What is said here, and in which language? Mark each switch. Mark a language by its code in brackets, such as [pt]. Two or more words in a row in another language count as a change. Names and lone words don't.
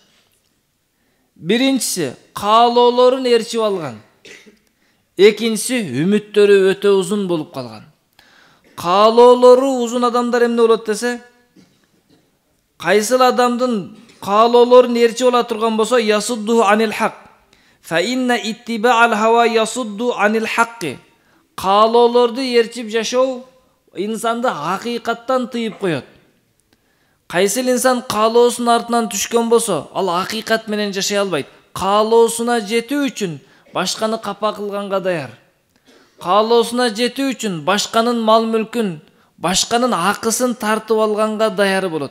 [ky] Биринчиси каалоолорун ээрчип алган. Экинчиси үмүттөрү өтө узун болуп калган. Каалоолору узун адамдар эмне болот десе, кайсыл адамдын каалоолорун ээрчип ала турган болсо, [ar] يصد عن الحق. فإن اتباع الهوى يصد عن الحق. [ky] Каалоолорду ээрчип жашоо инсанды акыйкаттан тыйып коет. Кайсыл инсан каалоосунун артынан түшкөн болсо, ал акыйкат менен жашай албайт. Каалоосуна жетүү үчүн башканы капа кылганга даяр. Каалоосуна жетүү үчүн башканын мал мүлкүн, башканын акысын тартып алганга даяр болот.